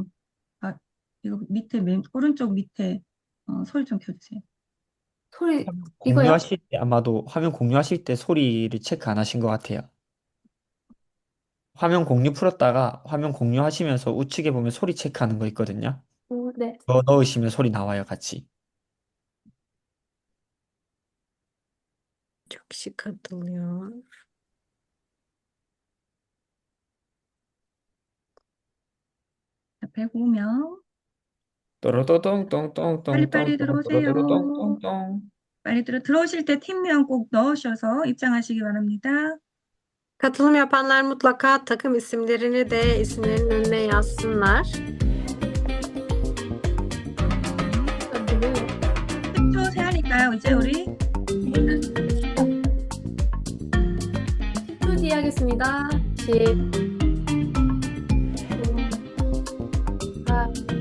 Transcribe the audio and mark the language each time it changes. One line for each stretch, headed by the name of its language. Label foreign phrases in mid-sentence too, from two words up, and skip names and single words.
Korean: 아, 이거 밑에 오른쪽 밑에 소리 좀 켜주세요. 소리, 이거요? 공유하실 때 아마도 화면 공유하실 때 소리를 체크 안 하신 것 같아요. 화면 공유 풀었다가 화면 공유하시면서 우측에 보면 소리 체크하는 거 있거든요. 네. 그거 넣으시면 소리 나와요, 같이.
Turkish: Çok kişi katılıyor.
Korean: 105명. 빨리빨리 들어오세요. 또로또동똥똥똥똥똥또로또똥똥똥. 빨리 들어오실 때 팀명 꼭 넣으셔서 입장하시기 바랍니다.
Turkish: Katılım yapanlar mutlaka takım isimlerini de isimlerinin önüne yazsınlar.
Korean: 안 들려요. 10초 세하니까요. 이제 우리 10초 뒤에 하겠습니다. 10, 9, 8,